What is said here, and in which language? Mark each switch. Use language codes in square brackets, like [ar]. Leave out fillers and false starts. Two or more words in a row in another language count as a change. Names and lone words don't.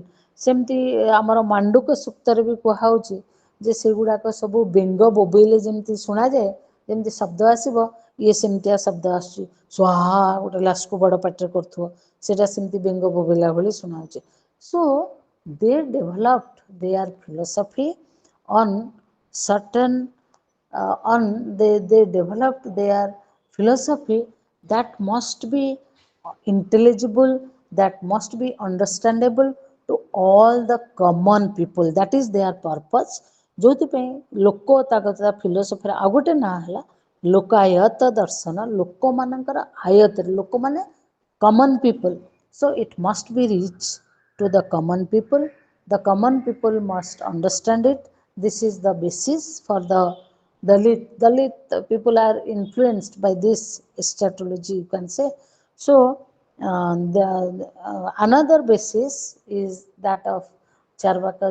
[or] ସେମିତି ଆମର ମାଣ୍ଡୁକ ସୂକ୍ତରେ ବି କୁହାହଉଛି ଯେ ସେଗୁଡ଼ାକ ସବୁ ବେଙ୍ଗ ବୋବେଇଲେ ଯେମିତି ଶୁଣାଯାଏ, ଯେମିତି ଶବ୍ଦ ଆସିବ, ଇଏ ସେମିତିଆ ଶବ୍ଦ ଆସୁଛି। ସ୍ୱାହା ଗୋଟେ ଲାସ୍କୁ ବଡ଼ ପାଟିରେ କରୁଥିବ, ସେଇଟା ସେମିତି ବେଙ୍ଗ ବୋବେଇଲା ଭଳି ଶୁଣାଉଛି। [en] So they developed their philosophy on certain they developed their philosophy that must be intelligible, that must be understandable to all the common people. That is their purpose. [or] ଯୋଉଥିପାଇଁ ଲୋକ ତା ଫିଲୋସଫିର ଆଉ ଗୋଟେ ନାଁ ହେଲା ଲୋକାୟତ ଦର୍ଶନ। ଲୋକମାନଙ୍କର ଆୟତରେ, ଲୋକମାନେ [en] common people. So it must be reached to the common people. The common people must understand it. This is the basis for the Dalit people are influenced by this eschatology, you can say. So another basis is that of Charvakas.